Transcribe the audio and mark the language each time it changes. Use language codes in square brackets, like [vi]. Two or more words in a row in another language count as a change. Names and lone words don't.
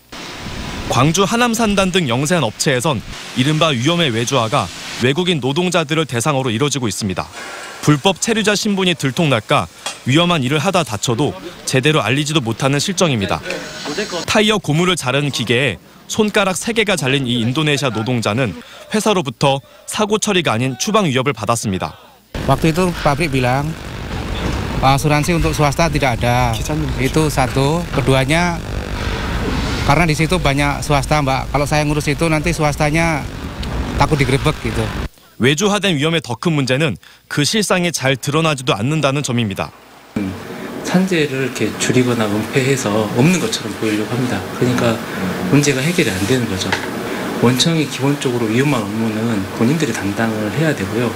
[ko] 광주 하남산단 등 영세한 업체에선 이른바 위험의 외주화가 외국인 노동자들을 대상으로 이뤄지고 있습니다. 불법 체류자 신분이 들통날까 위험한 일을 하다 다쳐도 제대로 알리지도 못하는 실정입니다. 타이어 고무를 자르는 기계에 손가락 3개가 잘린 이 인도네시아 노동자는 회사로부터 사고 처리가 아닌 추방 위협을 받았습니다. [id] Waktu itu pabrik bilang asuransi untuk swasta tidak ada. Itu satu. Keduanya karena di situ banyak swasta, Mbak. Kalau saya ngurus itu nanti swastanya takut digerebek gitu. [ko] 외주화된 위험의 더 큰 문제는 그 실상이 잘 드러나지도 않는다는 점입니다. 산재를 이렇게 줄이거나 은폐해서 없는 것처럼 보이려고 합니다. 그러니까 문제가 해결이 안 되는 거죠. 원청이 기본적으로 위험한 업무는 본인들이 담당을 해야 되고요.